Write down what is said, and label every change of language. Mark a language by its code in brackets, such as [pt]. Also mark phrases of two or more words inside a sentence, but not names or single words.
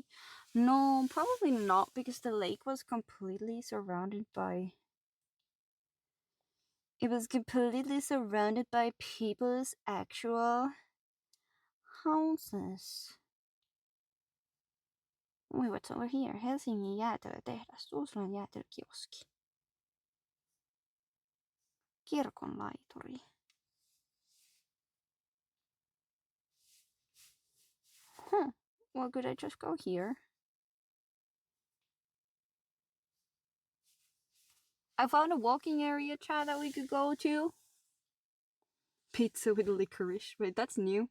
[en] No, probably not, because the lake was completely surrounded by... It was completely surrounded by people's actual houses. Wait, what's over here? [fi] Helsingin jäätelötehdas, Tuusulan jäätelökioski. Kirkonlaituri. [en] Well, could I just go here? I found a walking area, chat, that we could go to. Pizza with licorice. Wait, that's new.